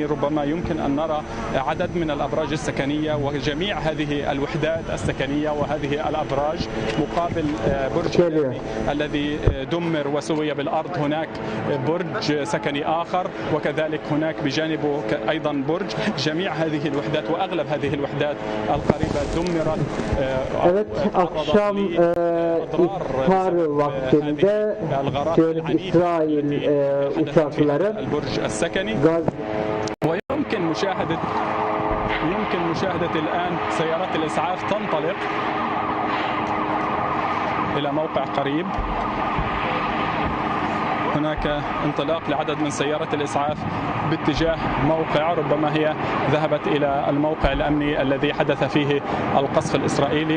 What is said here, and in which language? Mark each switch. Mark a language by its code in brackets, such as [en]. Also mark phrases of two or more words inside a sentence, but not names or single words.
[ar] ربما يمكن أن نرى عدد من الأبراج السكنية وجميع هذه الوحدات السكنية وهذه الأبراج مقابل برج الذي دمر وسوي بالأرض. هناك برج سكني آخر وكذلك هناك بجانبه أيضا برج. جميع هذه الوحدات وأغلب هذه الوحدات القريبة دمرت. [tr] akşam iftar vaktinde İsrail uçakları [ar] ويمكن مشاهدة الآن سيارات الإسعاف تنطلق إلى موقع قريب. هناك انطلاق لعدد من سيارات الإسعاف باتجاه موقع، ربما هي ذهبت إلى الموقع الأمني الذي حدث فيه القصف الإسرائيلي.